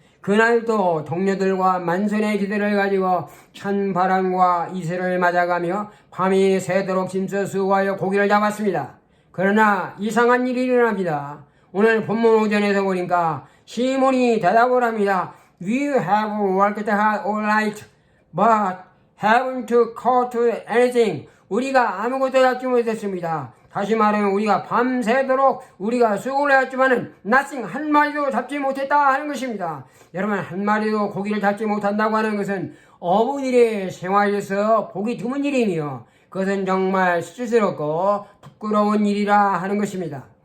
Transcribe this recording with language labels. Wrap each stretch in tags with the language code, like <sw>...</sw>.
<ko>그날도 동료들과 만선의 기대를 가지고 찬바람과 이슬을 맞아가며 밤이 새도록 짐서 수고하여 고기를 잡았습니다. 그러나 이상한 일이 일어납니다. 오늘 본문 오전에서 보니까 시몬이 대답을 합니다.</ko> <en>We have worked hard all night, but haven't caught anything.</en> <ko>우리가 아무것도 잡지 못했습니다. 다시 말하면 우리가 밤새도록 우리가 수고를 했지만은 nothing, 한 마리도 잡지 못했다 하는 것입니다. 여러분, 한 마리도 고기를 잡지 못한다고 하는 것은 어부들의 생활에서 보기 드문 일이며 그것은 정말 수치스럽고 부끄러운 일이라 하는 것입니다.</ko>